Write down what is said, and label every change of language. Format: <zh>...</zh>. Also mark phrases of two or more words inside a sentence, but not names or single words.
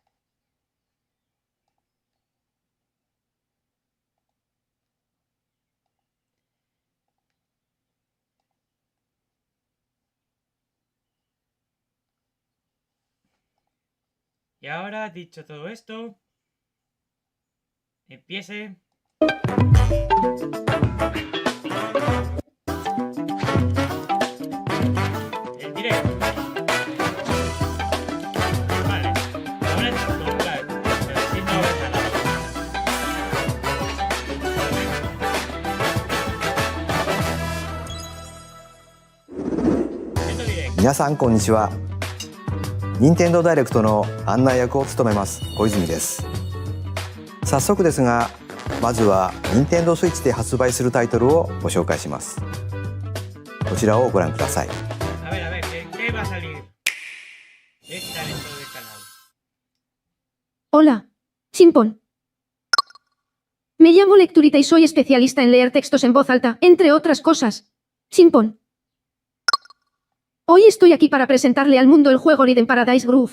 <es>Y ahora, dicho todo esto, empiece. El directo. Vale. Ahora es comprar. Pero si no ves nada. Nintendo Direct.</es> <ja>皆さんこんにちは。任天堂ダイレクトの案内役を務めます小泉です。早速ですが、まずは任天堂スイッチで発売するタイトルをご紹介します。こちらをご覧ください。</ja> <es>A ver, ¿qué va a salir? ¿Qué está dentro del canal? Hola, Chimpón. Me llamo Lecturita y soy especialista en leer textos en voz alta, entre otras cosas. Chimpón. Hoy estoy aquí para presentarle al mundo el juego Rhythm Paradise Groove.</es>